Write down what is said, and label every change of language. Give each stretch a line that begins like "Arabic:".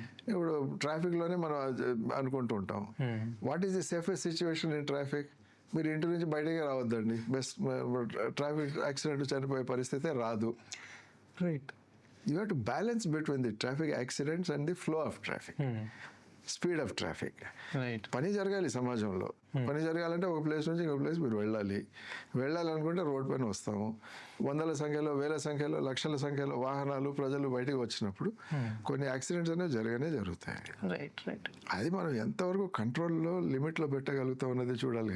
Telugu: ఇప్పుడు ట్రాఫిక్ లోనే మనం అనుకుంటూ ఉంటాం,
English: What is the safest situation in traffic?
Telugu: మీరు ఇంటి నుంచి బయటకే రావద్దండి, బెస్ట్. ట్రాఫిక్ యాక్సిడెంట్ చనిపోయే పరిస్థితే రాదు. Right.
English: You have to balance between the traffic accidents and the flow of traffic, speed of traffic.
Telugu: పని జరగాలి సమాజంలో. పని జరగాలంటే ఒక ప్లేస్ నుంచి ఇంకో ప్లేస్ మీరు వెళ్ళాలనుకుంటే రోడ్ పైన వస్తాము. వందల సంఖ్యలో, వేల సంఖ్యలో, లక్షల సంఖ్యలో వాహనాలు, ప్రజలు బయటకు వచ్చినప్పుడు కొన్ని యాక్సిడెంట్స్ అనేవి జరుగుతాయి. అది మనం ఎంతవరకు కంట్రోల్లో, లిమిట్లో పెట్టగలుగుతాం అన్నది చూడాలి.